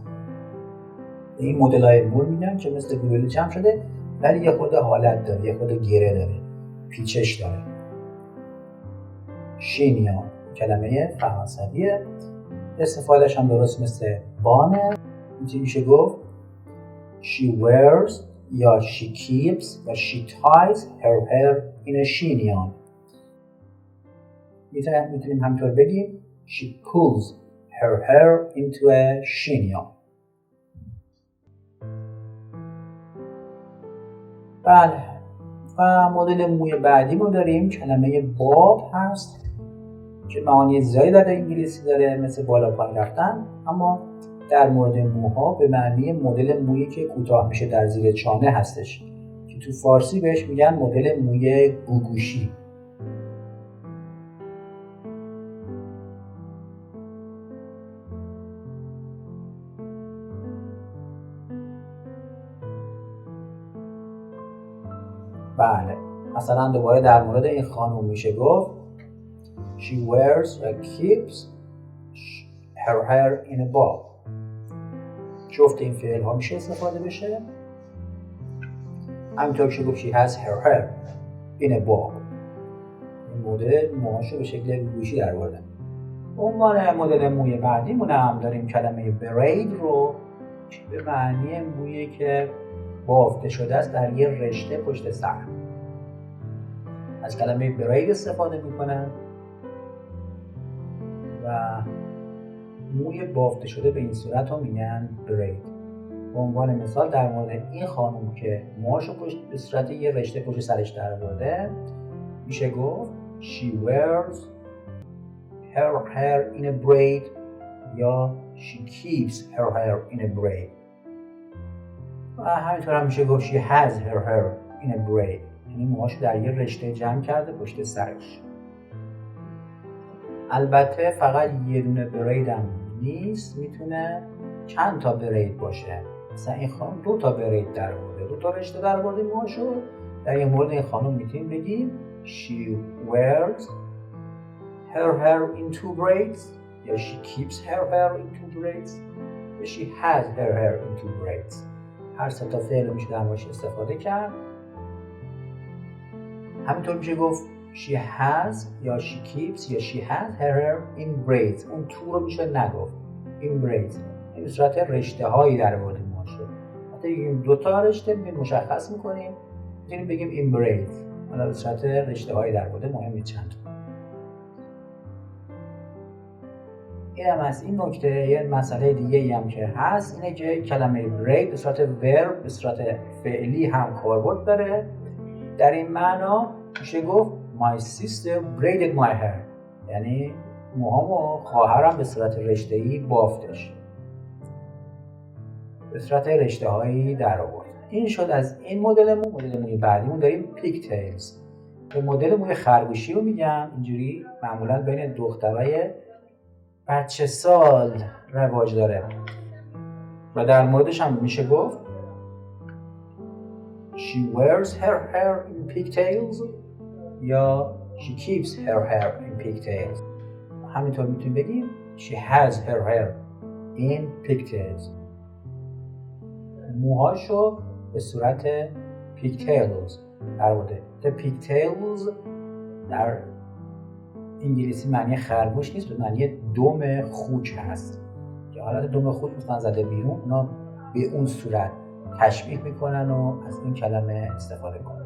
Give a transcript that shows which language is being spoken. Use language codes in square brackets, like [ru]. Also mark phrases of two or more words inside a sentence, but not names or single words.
[fa] این مدل های مو میگن که مثل گلوله جمع شده ولی یه خود حالت داره، یه خود گره داره، پیچش داره. شینیان کلمه فرانسویه، استفادهش هم درست مثل بانه. میشه گفت [en] She wears یا she keeps یا she ties her hair in a chignon. [fa] میتونیم همینطور بگیم [en] She pulls her hair into a chignon. [fa] بله، و مدل موی بعدیمون داریم کلمه باب هست که معانی زیادی در انگلیسی داره مثل بالا پایین رفتن، اما در مورد موها به معنی مدل مویی که کوتاه میشه در زیر چانه هستش که تو فارسی بهش میگن مدل موی گوگوشی. بله، مثلا دوباره در مورد این خانم میشه گفت [en] She wears or keeps her hair in a bob. [fa] جفت این فعل ها میشه استفاده بشه. همینطور که گفت [en] She has her hair in a bob. [fa] این مدل موهاشو به شکل گوشی در آورده. به عنوان مدل موی بعدیمون هم داریم کلمه braid رو که به معنی مویی که بافته شده است در یه رشته پشت سر. از کلمه braid استفاده میکنن و موی بافته شده به این صورت رو میگن braid. به عنوان مثال در مورد این خانم که موهاشو به صورت یه رشته پشت سرش در آورده میشه گفت [en] She wears her hair in a braid [fa] یا [en] She keeps her hair in a braid. [fa] و همینطور هم میشه گفت [en] She has her hair in a braid، [fa] یعنی موهاشو در یه رشته جمع کرده پشت سرش. البته فقط یه دونه برید هم نیست، میتونه چند تا برید باشه. مثلا این خانم 2 تا برید در آورده، 2 تا رشته در آورده موهاشو. در این مورد این خانم میتونیم بگیم [en] She wears her hair in 2 braids یا She keeps her hair in 2 braids. she has her hair into braids. [fa] هر سه تا فعل میشه در موردش استفاده کرد. همینطور میشه گفت [en] she has یا she keeps یا she has her hair in braids. [fa] اون تو رو میشه نگفت. [en] in braids. [fa] این به صورت رشته هایی در مورد ما شد. حتی بگیم دو تا رشته مشخص میکنیم. میتونیم بگیم [en] in braids. [fa] حالا به صورت رشته هایی در مورد مهم نیست چند تا. این هم از این نکته. یه مسئله دیگه ای هم که هست اینه که کلمه braid به صورت verb به صورت فعلی هم کاربرد داره. در این معنا میشه گفت [en] my sister braided my hair، [fa] یعنی موهامو خواهرم به صورت رشته‌ای بافتش، به صورت رشته هایی در آورد. این شد از این مدل مو. مدل موی بعدیمون داریم pigtails. به مدل موی خرگوشی رو میگن. اینجوری معمولا بین دخترای بچه سال رواج داره و در موردش هم میشه گفت [en] she wears her hair in pigtails [fa] یا [en] she keeps her hair in pigtails. [fa] همینطور میتونیم بگیم she has her hair in pigtails. موهاشو به صورت pigtails در آورده. pigtails در انگلیسی معنی خرگوش نیست، به معنی دم خوک هست که حالت دم خوک مثلا زده بیرون، اونا به اون صورت تشبیه میکنن و از این کلمه استفاده کنن.